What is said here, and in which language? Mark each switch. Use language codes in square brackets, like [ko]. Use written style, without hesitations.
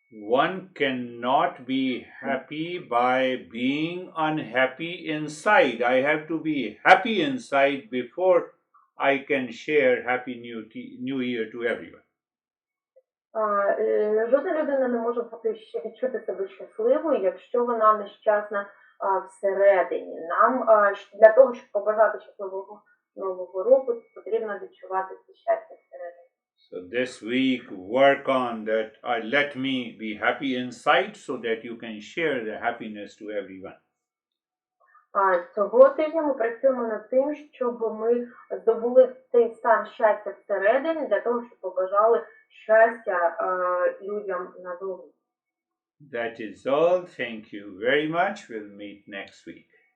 [en] One cannot be happy by being unhappy inside. I have to be happy inside before I can share Happy New Year to everyone. [uk] Жодна людина не може відчути себе щасливою, якщо вона нещасна всередині. Нам для того, щоб побажати щасливого нового року, потрібно відчувати це щастя всередині. [en] So this week work on that. Let me be happy inside so that you can share the happiness to everyone. [uk] Цього тижня ми працюємо над тим, щоб ми здобули цей стан щастя всередині, для того, щоб побажали щастя людям назовні. [en] That is all. Thank you very much. We'll meet next week.